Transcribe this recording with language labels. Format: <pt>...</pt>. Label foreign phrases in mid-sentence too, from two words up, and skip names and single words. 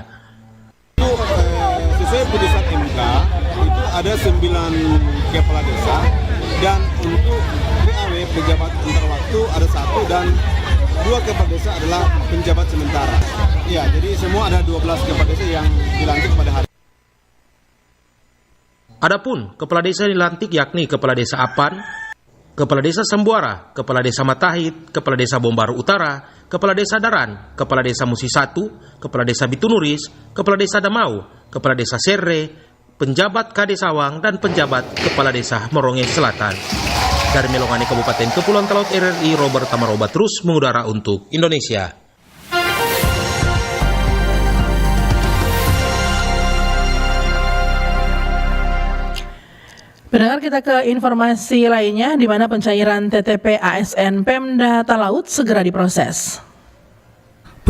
<id>Sesuai putusan MK, itu ada 9 kepala desa, dan untuk PAW pejabat antar waktu ada 1 dan 2 kepala desa adalah penjabat sementara. Ya, jadi semua ada 12 kepala desa yang dilantik pada hari. Adapun kepala desa yang dilantik yakni Kepala Desa Apan, Kepala Desa Sambuara, Kepala Desa Matahit, Kepala Desa Bombaru Utara, Kepala Desa Daran, Kepala Desa Musi 1, Kepala Desa Bitunuris, Kepala Desa Damau, Kepala Desa Serre, penjabat Kades Sawang, dan penjabat Kepala Desa Moronge Selatan. Dari Melongane Kabupaten Kepulauan Talaut RRI, Robert Tamaroba terus mengudara untuk Indonesia. Pendengar, kita ke informasi lainnya, di mana pencairan TTP ASN Pemda Talaut segera diproses.</id>